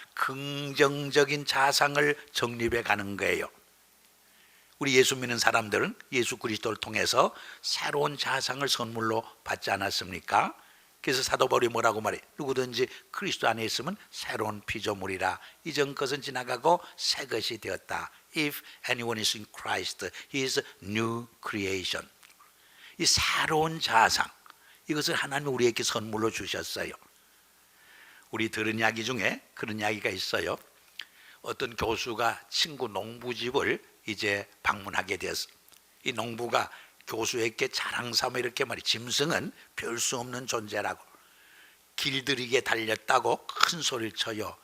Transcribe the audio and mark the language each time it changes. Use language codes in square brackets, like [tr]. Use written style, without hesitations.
[ko] 긍정적인 자상을 정립해 가는 거예요. 우리 예수 믿는 사람들은 예수 그리스도를 통해서 새로운 자상을 선물로 받지 않았습니까? 그래서 사도 바울이 뭐라고 말해? 누구든지 그리스도 안에 있으면 새로운 피조물이라. 이전 것은 지나가고 새 것이 되었다. [en] If anyone is in Christ, he is a new creation. [ko] 이 새로운 자상, 이것을 하나님이 우리에게 선물로 주셨어요. 우리 들은 이야기 중에 그런 이야기가 있어요. 어떤 교수가 친구 농부집을 이제 방문하게 되었어요. 이 농부가 교수에게 자랑 삼아 이렇게 말해, 짐승은 별 수 없는 존재라고, 길들이게 달렸다고 큰 소리를 쳐요.